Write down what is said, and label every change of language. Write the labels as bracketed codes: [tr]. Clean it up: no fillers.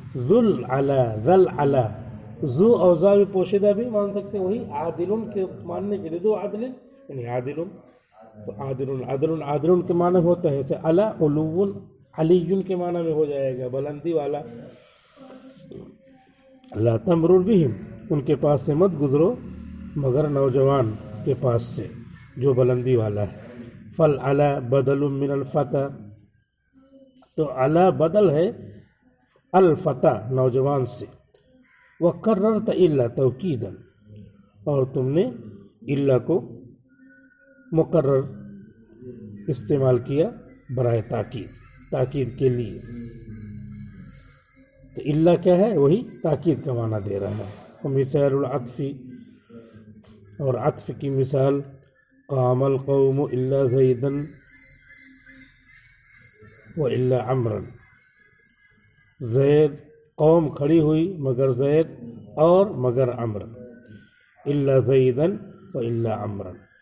[ur] ذو العلا، ذل العلا، ذو اور ذا بھی پوشیدہ بھی مان سکتے ہیں، وہی عادل کے ماننے کے لیے، ذو عدل یعنی عادل، تو عادل عدل عادل کے معنی ہوتا ہے. جیسے علا علو، علی کے معنی میں ہو جائے گا بلندی والا. [ar] لا تمرر بہم، [ur] ان کے پاس سے مت گزرو مگر نوجوان کے پاس سے جو بلندی والا ہے. [ar] فالعلا بدل من الفتى، [ur] تو علا بدل ہے الفتى نوجوان سے. [ar] وقررت الا توکیدا، [ur] اور تم نے الا کو مقرر استعمال کیا برائے تاکید، تاکید کے لیے. تو الا کیا ہے؟ وہی تاکید کا معنی دے رہا ہے. [ar] ومثال العطف، [ur] اور عطف کی مثال [ar] قام القوم الا زیدا والا عمرا، [ur] زید قوم کھڑی ہوئی مگر زید اور مگر عمر، [ar] الا زیدا والا عمرا.